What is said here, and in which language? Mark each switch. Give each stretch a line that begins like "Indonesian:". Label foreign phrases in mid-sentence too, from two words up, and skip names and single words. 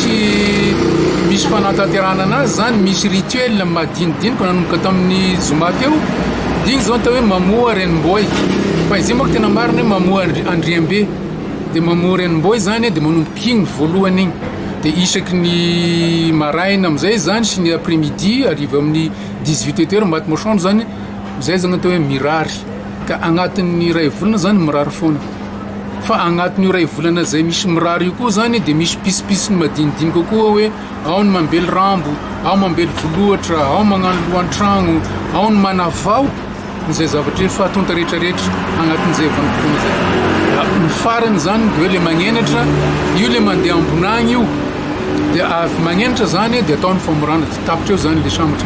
Malagasy: misy fanatanterahana anazy zany misy rituel madinidinika nanomboka tamin'ny zoma teo dia igny zao atao hoe mamoa renimboy fa izy moa tena marina hoe mamoa andriambe dia mamoa renimboy zany dia manomboka igny voalohany igny dia isaky ny maraina amizay zany sy ny après-midi arrive amin'ny 18h maty moasandro zany zay zany atao hoe mirary ka agnatin'ny ray volana zany mirary foana fa agnatin'io ray volana zay misy mirary io koa zany dia misy pisipisiny madinidinika koa hoe ao ny mambely rambo ao mambely volohatra ao magnano lohan-tragno ao ny manavao zay zavatra fahatonta rehetrarehetra agnatin'izay vanim-potoana zay ny farany zany dia hoe le magnenatra io le mandeha ambonagny io dia avy magnenatra zany dia ataony famorana tapitra eo zany le sambatra